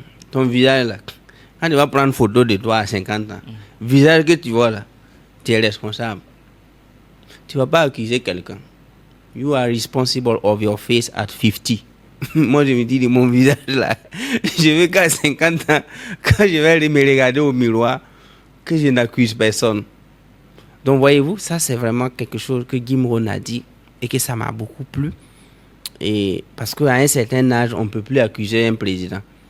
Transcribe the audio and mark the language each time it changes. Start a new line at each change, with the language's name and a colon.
French: Ton visage là, quand tu vas prendre photo de toi à 50 ans, visage que tu vois là, tu es responsable. Tu ne vas pas accuser quelqu'un.
English: You are responsible of your face at 50.
French: Moi, je me dis de mon visage là, je veux qu'à 50 ans, quand je vais me regarder au miroir, que je n'accuse personne. Donc, voyez-vous, ça, c'est vraiment quelque chose que Jim Rohn a dit et que ça m'a beaucoup plu. Et parce qu'à un certain âge, on ne peut plus accuser un président.